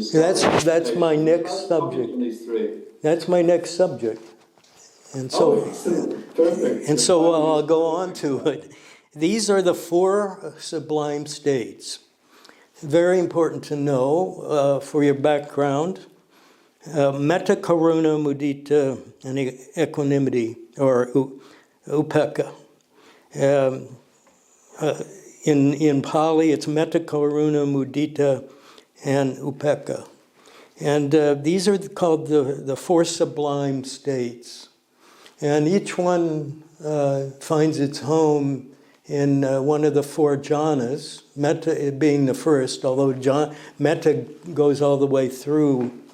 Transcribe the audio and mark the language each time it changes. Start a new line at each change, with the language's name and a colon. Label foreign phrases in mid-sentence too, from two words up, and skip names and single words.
English: That's my next subject. These three. That's my next subject. And so, excellent. Perfect. and so I'll go on to it. These are the 4 sublime states. Very important to know for your background.
Pali: Metta, karuna, mudita,
English: and equanimity, or upekkha. In Pali, it's
Pali: metta, karuna, mudita,
English: and upekkha. And these are called the 4 sublime states. And each one finds its home in one of the 4 jhanas, metta being the first, although metta goes all the way through.